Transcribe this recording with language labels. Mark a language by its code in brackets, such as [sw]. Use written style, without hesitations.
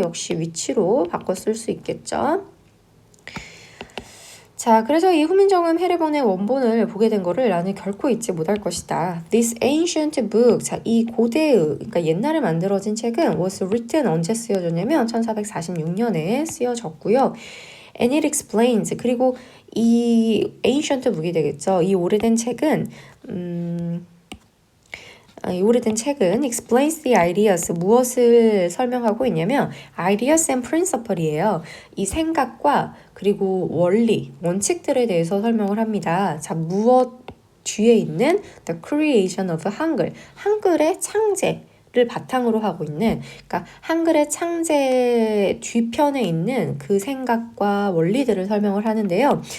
[ko] 역시 위치로 바꿔 쓸 수 있겠죠. 자, 그래서 이 훈민정음 해례본의 원본을 보게 된 거를 나는 결코 잊지 못할 것이다. [en] This ancient book, [ko] 자, 이 고대의, 그러니까 옛날에 만들어진 책은 [en] was written [ko] 언제 쓰여졌냐면 1446년에 쓰여졌고요. [en] And it explains, [ko] 그리고 [en] 이 ancient book이 되겠죠. [ko] 이 오래된 책은 이 오래된 책은 [en] explains the ideas, [ko] 무엇을 설명하고 있냐면 [en] ideas and principle이에요. [ko] 이 생각과 그리고 원리, 원칙들에 대해서 설명을 합니다. 자, 무엇 뒤에 있는 [en] the creation of [ko] 한글, 한글의 창제를 바탕으로 하고 있는, 그러니까 한글의 창제 뒤편에 있는 그 생각과 원리들을 설명을 하는데요.